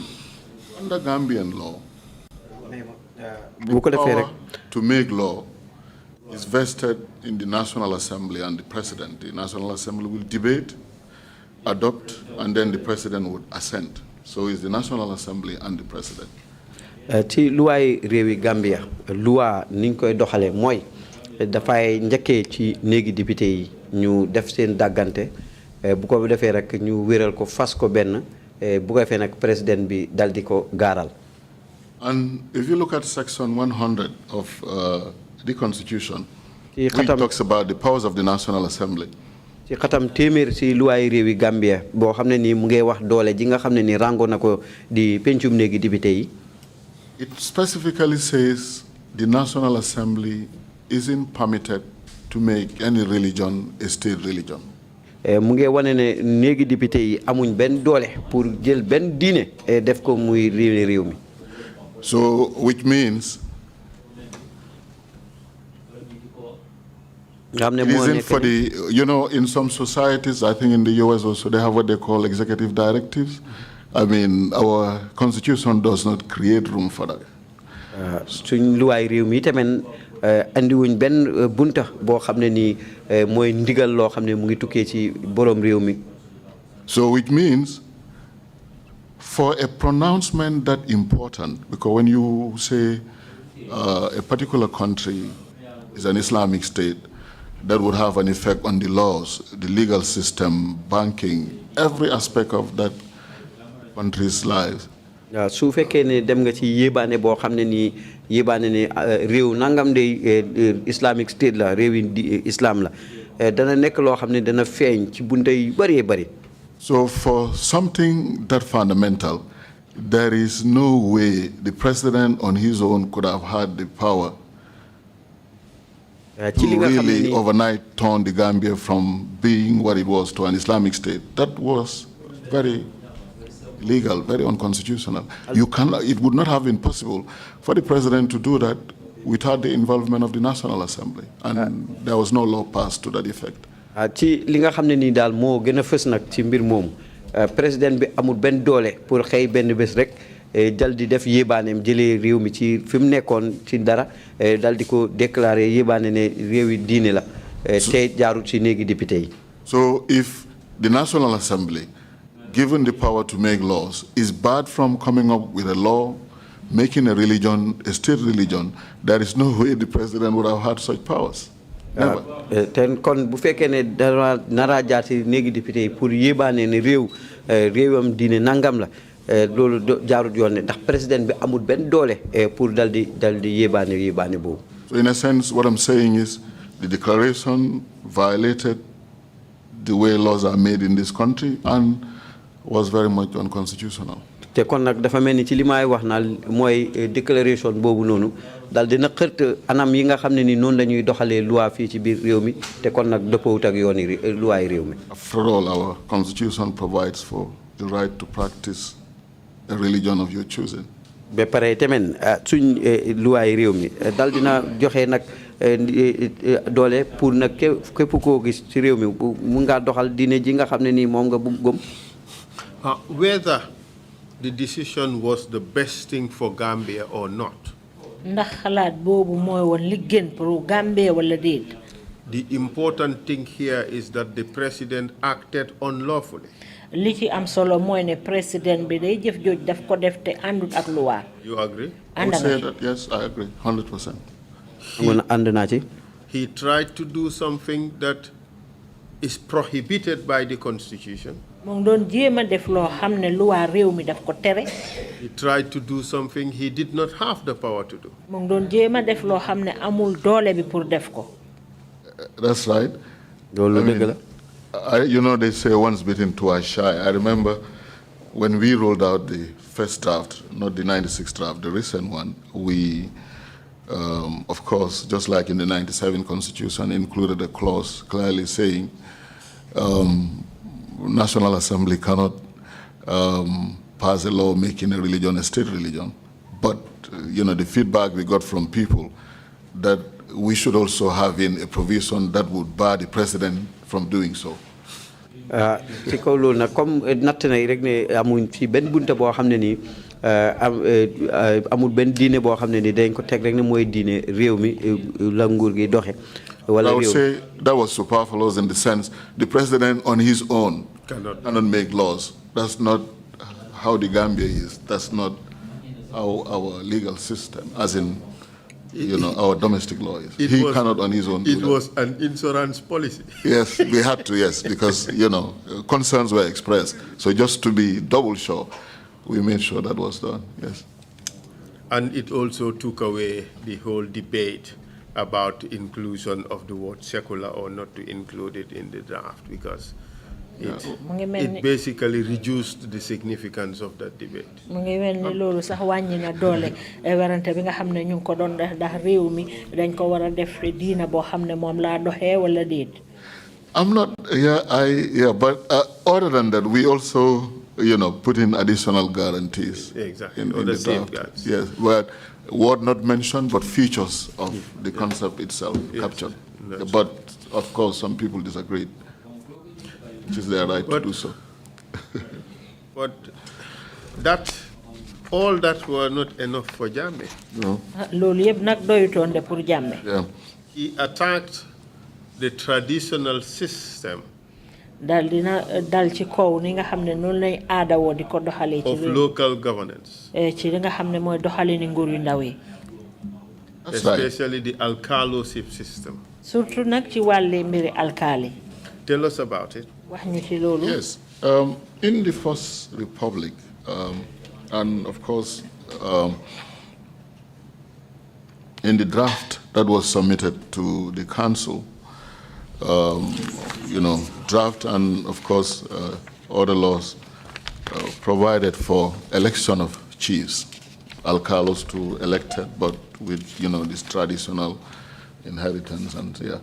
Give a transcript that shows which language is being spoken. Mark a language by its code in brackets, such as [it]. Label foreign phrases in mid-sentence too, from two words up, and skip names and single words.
[en] Under Gambian law, the power to make law is vested in the National Assembly and the President. The National Assembly will debate, adopt, and then the President would assent. So it's the National Assembly and the President. [wo] Ci luwaay réewi Gambia loi niñ koy doxale mooy dafay njëkkee ci néegi député yi ñu def seen dàggante bu ko defee rek ñu wéral ko fas ko benn bu ko defee nag président bi dal di ko gaaral. [en] And if you look at section 100 of the Constitution, which talks about the powers of the National Assembly. [wo] ci xatam téeméer ci luwaay réewi Gambia boo xam ne nii mu ngi wax doole ji nga xam ne nii ràngoo na ko di pencum néegi député yi. [en] It specifically says the National Assembly isn't permitted to make any religion a state religion. [wo] mu ngi wane ne néegi député yi amuñ benn doole pour jël benn diine def ko muy réew mi. [en] So which means it isn't for the, you know, in some societies, I think in the US also, they have what they call executive directives. I mean, our constitution does not create room for that. [wo] Suñ luwaay réew mi tamit andi wuñ benn bunta boo xam ne nii mooy ndigal loo xam ne mu ngi tukkee ci borom réew mi. [en] So which means for a pronouncement that important, because when you say a particular country is an Islamic state, that would have an effect on the laws, the legal system, banking, every aspect of that country's lives. [wo] Su fekkee ne dem nga ci yébaane boo xam ne nii yébaane ne réew nangam de [en] Islamic State [wo] la réewi islam la dana nekk loo xam ne dana feeñ ci bunte yu bëree bëri. [en] So for something that fundamental, there is no way the president on his own could have had the power to really overnight turn the Gambia from being what it was to an Islamic state. That was very illegal, very unconstitutional. It would not have been possible for the president to do that without the involvement of the National Assembly, and there was no law passed to that effect. [wo] Ci li nga xam ne nii daal moo gën a fës nag ci mbir moomu président bi amul benn doole pour xëy benn bés rek dal di def yébaaneem jëlee réew mi ci fi mu nekkoon ci dara dal di ko déclaré yébaane ne réewi diine la te jaarut ci néegi député yi. [en] So if the National Assembly, given the power to make laws, is barred from coming up with a law, making a religion, a state religion, there is no way the president would have had such powers. [wo] Ten kon bu fekkee ne dara nara jaati néegi député yi pour yébaane ne réewam diine nangam la loolu jaarut yoon ne ndax président bi amul benn doole pour dal di yébaane boobu. [en] So in a sense, what I'm saying is the declaration violated the way laws are made in this country and was very much unconstitutional. [wo] Te kon nag dafa mel ni ci li may wax naa mooy déclaration boobu noonu dal dina xërt anam yi nga xam ne ni noonu la ñuy doxalee loi fii ci biir réew mi te kon nag dëppoowut ak yooni loi yi réew mi. [en] After all, our constitution provides for the right to practice a religion of your choosing. [wo] Ba pare tamit suñ loi yi réew mi dal dina joxe nag doole pour nag képp koo gis ci réew mi mu ngaa doxal diine ji nga xam ne nii moom nga bëgg gëm. [en] Whether the decision was the best thing for Gambia or not, [wo] ndax xalaat boobu mooy woon li gën pour Gambia wala déet. [en] the important thing here is that the president acted unlawfully. [wo] Li ci am solo mooy ne président bi day jëf jooj daf ko def te àndut ak loi. [en] You agree? I would say that, yes, I agree, 100%. [wo] ànd naa ci. [en] He tried to do something that is prohibited by the constitution. [wo] Moom doon jéem a def loo xam ne loi réew mi daf ko tere. [en] He tried to do something he did not have the power to do. [wo] Moom doon jéem a def loo xam ne amul doole bi pour def ko. [en] That's right. You know, they say once bitten, twice shy. I remember when we rolled out the first draft, not the 96 draft, the recent one, we, of course, just like in the 97 Constitution, included a clause clearly saying National Assembly cannot pass a law making a religion a state religion. But, you know, the feedback we got from people that we should also have in a provision that would bar the president from doing so. [wo] Ci kaw loolu nag comme natt na rek ne amuñ ci benn bunte boo xam ne nii amul benn diine boo xam ne nii dañ ko teg rek ne mooy diine réew mi la nguur gi doxe. [en] I would say that was superfluous in the sense the president on his own cannot make laws. That's not how the Gambia is. That's not our legal system, as in, you know, our domestic law is. He cannot on his own do that. It was an insurance policy. Yes, we had to, yes, because, you know, concerns were expressed. So just to be double sure, we made sure that was done, yes. And it also took away the whole debate about inclusion of the word secular or not to include it in the draft, because it basically reduced the significance of that debate. [wo] Mu ngi mel ni loolu sax wàññi na doole werante bi nga xam ne ñu ngi ko doon def ndax réew mi dañ ko war a def diina boo xam ne moom laa doxee wala déet. [en] I'm not, but other than that, we also, you know, put in additional guarantees. Exactly, in the the draft. safeguards. Yes, but word not mentioned, but features of the concept itself captured. But of course, some people disagreed, which is their right to do so. But all that were not enough for Jammeh. No. [wo] Loolu yëpp nag doyutoon de pour Jammeh. [en] Yeah. He attacked the traditional system [wo] dal ci kaw ni nga xam ne noonu lañ aadawoo di ko doxalee ci [en] of local governance. [wo] ci li nga xam ne mooy doxalini nguur yu ndaw yi. [en] especially the Alkalosis System. [wo] Surtout nak ci walé mbiri alkali. [en] Tell us about it. [wo] Wax ñu ci lolu. [en] Yes. In the First Republic, and of course, in the draft that was submitted to the council, draft and of course other laws provided for election of chiefs, alcalos to elected, but with this traditional inheritance and yeah.